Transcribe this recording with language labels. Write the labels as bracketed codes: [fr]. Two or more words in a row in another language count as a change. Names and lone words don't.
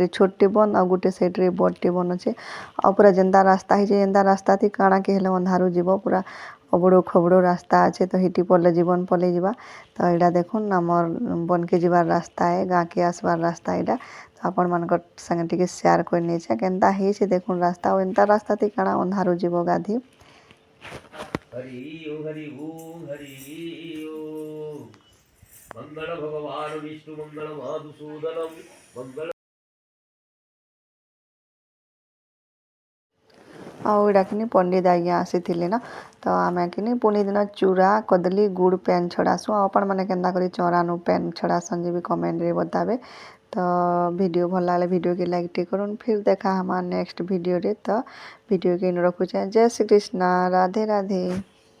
[spv] ଛୋଟ୍ଟେ ବନ୍ଦ୍ ଆଉ ଗୁଟେ ସାଇଡ଼୍ରେ ବଡ଼୍ଟେ ବନ୍ଦ୍ ଅଛେ ଆଉ ପୁରା ଯେନ୍ତା ରାସ୍ତା ହେଇଛେ ଯେନ୍ତା ରାସ୍ତାଥି କାଣା କେ ହେଲେ ଅନ୍ଧାରୁ ଯିବ ପୁରା ଅବଡ଼ୁ ଖବଡ଼ୁ ରାସ୍ତା ଅଛେ ତ ହେଟି ପଲେ ଜୀବନ୍ ପଲେଇ ଯିବା ତ ଏଇଟା ଦେଖୁନ୍ ଆମର୍ ବନ୍କେ ଯିବାର୍ ରାସ୍ତା ଏ ଗାଁକେ ଆସ୍ବାର୍ ରାସ୍ତା ଏଇଟା ତ ଆପଣମାନଙ୍କର୍ ସାଙ୍ଗେ ଟିକେ ସେୟାର୍ କରିନେଇଛେଁ କେନ୍ତା ହେଇଛେ ଦେଖୁନ୍ ରାସ୍ତା ଆଉ ଏନ୍ତା ରାସ୍ତାଥି କାଣା ଅନ୍ଧାରୁ ଯିବ ଗାଧି [sa] हरि ओम मंगल भगवान विष्णु मंगल मधुसूदनम मंगल [spv] ଆଉ ଏଇଟା କିନି ପଣ୍ଡିତ୍ ଆଜ୍ଞା ଆସିଥିଲେ ନା ତ ଆମେ କିନି ପୁନି ଦିନ ଚୂରା କଦ୍ଲି ଗୁଡ଼୍ ପେନ୍ ଛଡ଼ାସୁଁ ଆଉ ଆପଣମାନେ କେନ୍ତା କରି ଚଉରାନୁ ପେନ୍ ଛଡ଼ାସନ୍ ଯେ ବି କମେଣ୍ଟ୍ରେ ବତାବେ ତ ଭିଡ଼ିଓ ଭଲ୍ ଲାଗଲେ ଭିଡ଼ିଓକେ ଲାଇକ୍ ଟିକେ କରୁନ୍ ଫିର୍ ଦେଖା ହେମା ନେକ୍ସଟ୍ ଭିଡ଼ିଓରେ ତ ଭିଡ଼ିଓକେ ଇନୁ ରଖୁଛେଁ ଜୟ ଶ୍ରୀ कृष्णा राधे राधे।